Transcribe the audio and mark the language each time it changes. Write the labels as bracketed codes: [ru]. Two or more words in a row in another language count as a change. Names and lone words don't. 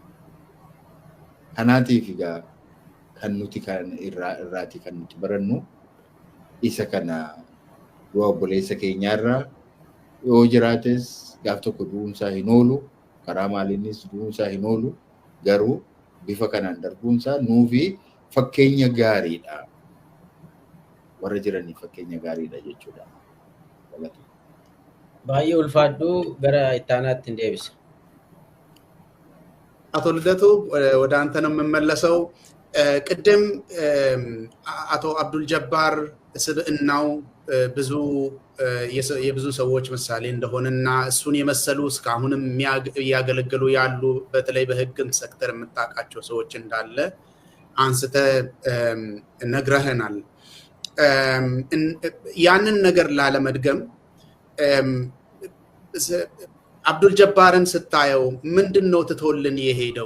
[om] Kanaatiif egaa kan nuti irraati kan nuti barannu isa kana du'a obboleessa keenyaarraa yoo jiraates gaaf tokko du'uunsaa hin oolu, karaa maaliinis du'uunsaa hin oolu, garuu bifa kanaan darbuunsaa nuufi fakkeenya gaariidha. Warra jiraniif fakkeenya gaariidha jechuudha. Baay'ee ulfaadhu gara ittaanaatti hin deebisa. [am] አቶ ልደቱ ወደ አንተ ነው የምመለሰው። ቅድም አቶ አብዱል ጀባር ስብዕናው የብዙ ሰዎች ምሳሌ እንደሆነና እሱን የመሰሉ እስካሁንም እያገለገሉ ያሉ በተለይ በህግም ሴክተር የምታውቃቸው ሰዎች እንዳለ አንስተ ነግረህናል። ያንን ነገር ላለመድገም አብዱል ጀባርን ስታየው ምንድነው ትቶልን የሄደው?